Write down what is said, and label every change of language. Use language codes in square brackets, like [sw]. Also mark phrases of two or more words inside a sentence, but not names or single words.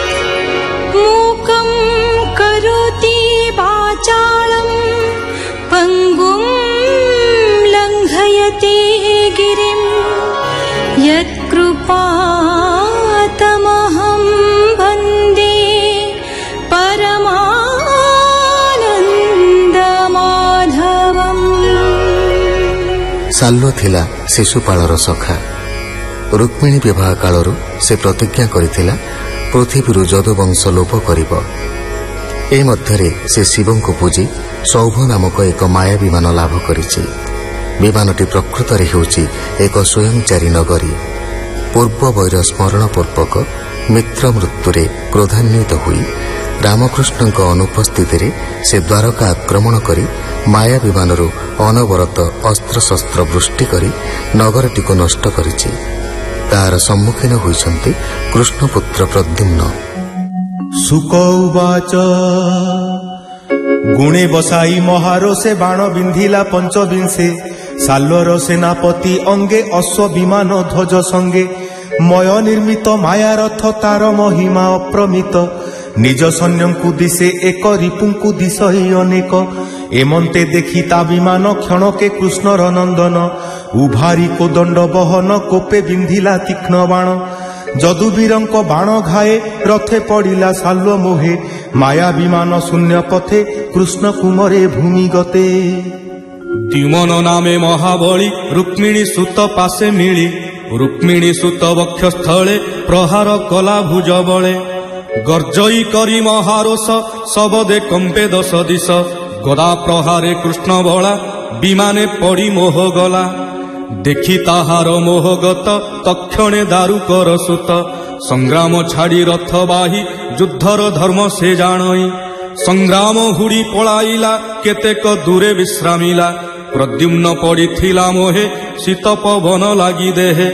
[sa] मूकं करोति वाचालं पङ्गुं लङ्घयति गिरिं यत्कृपातमहं वन्दे परमानन्दमाधवम्। [or] ସାଲ୍ୱ ଥିଲା ଶିଶୁପାଳର ସଖା। ରୁକ୍ମିଣୀ ବିବାହ କାଳରୁ ସେ ପ୍ରତିଜ୍ଞା କରିଥିଲା ପୃଥ୍ୱୀରୁ ଯଦୁବଂଶ ଲୋପ କରିବ। ଏ ମଧ୍ୟରେ ସେ ଶିବଂ କୋ ପୂଜି ସୌଭ ନାମକ ଏକ ମାୟା ବିମାନ ଲାଭ କରିଛି। ବିମାନଟି ପ୍ରକୃତରେ ହେଉଛି ଏକ ସ୍ୱୟଂଚାରୀ ନଗରୀ। ପୂର୍ବ ବୈର ସ୍ମରଣ ପୂର୍ବକ ମିତ୍ର ମୃତ୍ୟୁରେ କ୍ରୋଧାନ୍ୱିତ ହୋଇ ରାମକୃଷ୍ଣ ଅନୁପସ୍ଥିତି ସେ ଦ୍ୱାରକା ଆକ୍ରମଣ କରି ମାୟା ବିମାନରୁ ଅନବରତ ଅସ୍ତ୍ରଶସ୍ତ୍ର ବୃଷ୍ଟି କରି ନଗରଟି କୋ ନଷ୍ଟ କରିଛି। ତାର ସମ୍ମୁଖୀନ ହୋଇଛନ୍ତି କୃଷ୍ଣପୁତ୍ର ପ୍ରଦ୍ୟୁମ୍ନ। ସୁକ ଉବାଚ ଗୁଣେ ବସାଇ ମହାରୋ ସେ ବାଣ ବିନ୍ଧିଲା ପଞ୍ଚବିଂଶେ। ସାଲ୍ୱର ସେନାପତି ଅଙ୍ଗେ ଅଶ୍ୱ ବିମାନ ଧ୍ୱଜ ସଙ୍ଗେ। ମୟ ନିର୍ମିତ ମାୟା ରଥ ତାର ମହିମା ଅପ୍ରମିତ। ନିଜ ସୈନ୍ୟଙ୍କୁ ଦିଶେ ଏକ ରିପୁଙ୍କୁ ଦିଶହି ଅନେକ। ଏମନ୍ତେ ଦେଖି ତା ବିମାନ କ୍ଷଣକେ କୃଷ୍ଣର ନନ୍ଦନ। ଉଭାରି କୋ ଦଣ୍ଡ ବହନ କୋପେ ବିନ୍ଧିଲା ତୀକ୍ଷ୍ଣ ବାଣ। ଯଦୁବୀରଙ୍କ ବାଣ ଘାଏ ରଥେ ପଡ଼ିଲା ସାଲ୍ୱ ମୋହେ। ମାୟା ବିମାନ ଶୂନ୍ୟ ପଥେ କୃଷ୍ଣ କୁମରେ ଭୂମି ଗତେ। ଦ୍ୟୁମନ ନାମେ ମହାବଳୀ ରୁକ୍ମିଣୀ ସୁତ ପାଶେ ମିଳି। ରୁକ୍ମିଣୀ ସୁତ ବକ୍ଷସ୍ଥଳେ ପ୍ରହାର କଲା ଭୁଜ ବଳେ। ଗର୍ଜଇ କରି ମହାରୋଷ ସବଦେ କମ୍ପେ ଦଶ ଦିଶ। ଗଦା ପ୍ରହାରେ କୃଷ୍ଣ ବଳା ବିମାନେ ପଡ଼ି ମୋହ ଗଲା। ଦେଖି ତାହାର ମୋହଗତ ତକ୍ଷଣେ ଦାରୁକର ସୁତ। ସଂଗ୍ରାମ ଛାଡ଼ି ରଥ ବାହି ଯୁଦ୍ଧର ଧର୍ମ ସେ ଜାଣଇ। ସଂଗ୍ରାମ ହୁଡ଼ି ପଳାଇଲା କେତେକ ଦୂରେ ବିଶ୍ରାମିଲା। ପ୍ରଦ୍ୟୁମ୍ନ ପଡ଼ିଥିଲା ମୋହେ ଶୀତ ପବନ ଲାଗି ଦେହେ।